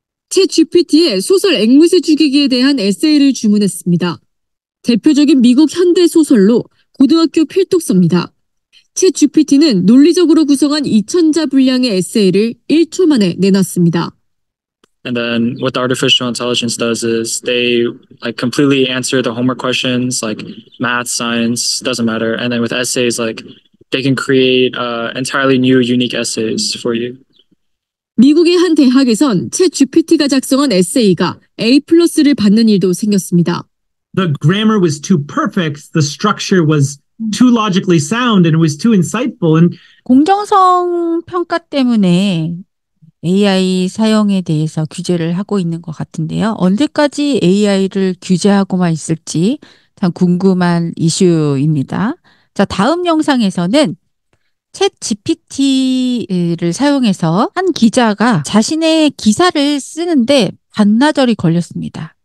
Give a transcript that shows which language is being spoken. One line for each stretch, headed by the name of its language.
Korean: 챗 GPT의 소설 앵무새 죽이기에 대한 에세이를 주문했습니다. 대표적인 미국 현대 소설로 고등학교 필독서입니다. 챗 GPT는 논리적으로 구성한 2,000자 분량의 에세이를 1초 만에 내놨습니다.
English: And then what the artificial intelligence does is they completely answer the homework questions like math, science, doesn't matter. And then with essays, they can create entirely new, unique essays for you.
Korean: 미국의 한 대학에선 챗 GPT가 작성한 에세이가 A+를 받는 일도 생겼습니다.
English: The grammar was too perfect, the structure was too logically sound, and it was too insightful. And
Korean: 공정성 평가 때문에 AI 사용에 대해서 규제를 하고 있는 것 같은데요. 언제까지 AI를 규제하고만 있을지 참 궁금한 이슈입니다. 자, 다음 영상에서는 챗 GPT를 사용해서 한 기자가 자신의 기사를 쓰는데 반나절이 걸렸습니다.